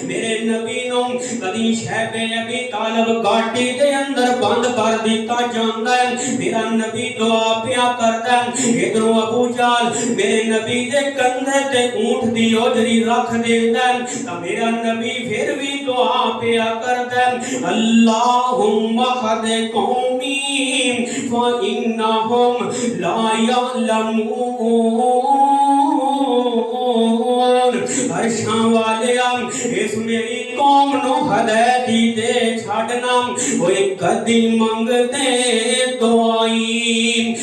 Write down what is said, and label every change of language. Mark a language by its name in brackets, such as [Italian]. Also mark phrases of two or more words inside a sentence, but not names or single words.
[Punjabi] میرے نبی نوں کدی شعب ابی طالب گھاٹی دے اندر بند کر دتا جاندا ہے. میرا نبی دعا پیا کردا ہے۔ ادھروں ابو جہل میرے نبی دے کندھے تے اونٹ دی اوجھڑی رکھ دیندا ہے، تاں میرا نبی فیر بھی دعا پیا کردا ہے, [Arabic] اللهم اهد قومي فإنهم لا يعلمون. [Punjabi] عرشاں والیا، اس میری قوم نوں ہدایت دے چھڈنا، اوئے کدی منگدے دعائیں.